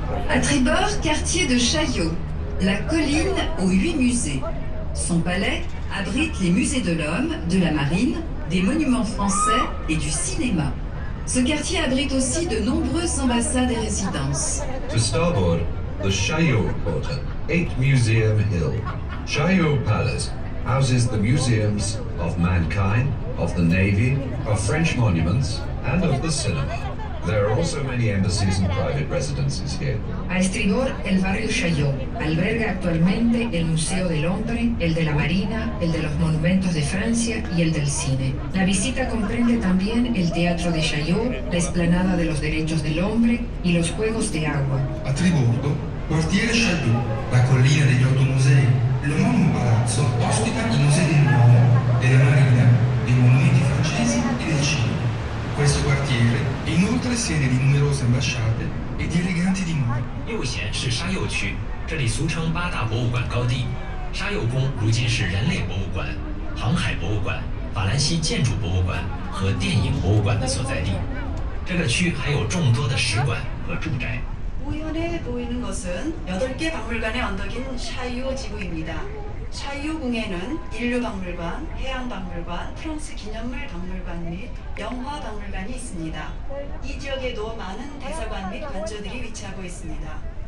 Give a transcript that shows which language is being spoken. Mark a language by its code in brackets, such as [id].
[fr] À tribord, quartier de Chaillot, la colline aux 8 musées. Son palais abrite les musées de l'homme, de la marine, des monuments français et du cinéma. Ce quartier abrite aussi de nombreuses ambassades et résidences. [en] To starboard, the Chaillot Quarter, 8 Museum Hill. Chaillot Palace houses the museums of mankind, of the navy, of French monuments, and of the cinema. There are also many embassies and private residences here. [es] A estribor, el barrio Chaillot alberga actualmente el Museo del Hombre, el de la Marina, el de los Monumentos de Francia y el del Cine. La visita comprende también el Teatro de Chaillot, la Explanada de los Derechos del Hombre y los Juegos de Agua. [it] A tribordo, quartiere Chaillot, la collina degli 8 musei. L'omonimo palazzo ospita i musei dell'uomo, della marina, dei monumenti francesi e del cinema. Questo quartiere è inoltre sede di numerose ambasciate e di eleganti dimore. [zh] 右舷是沙幼区，这里俗称8大博物馆高地。沙幼宫如今是人类博物馆、航海博物馆、法兰西建筑博物馆和电影博物馆的所在地。这个区还有众多的使馆和住宅。 [ko] 우연에 보이는 것은 8개 박물관의 언덕인 샤이오 지구입니다. 샤이오궁에는 인류박물관, 해양박물관, 프랑스 기념물 박물관 및 영화박물관이 있습니다. 이 지역에도 많은 대사관 및 관저들이 위치하고 있습니다.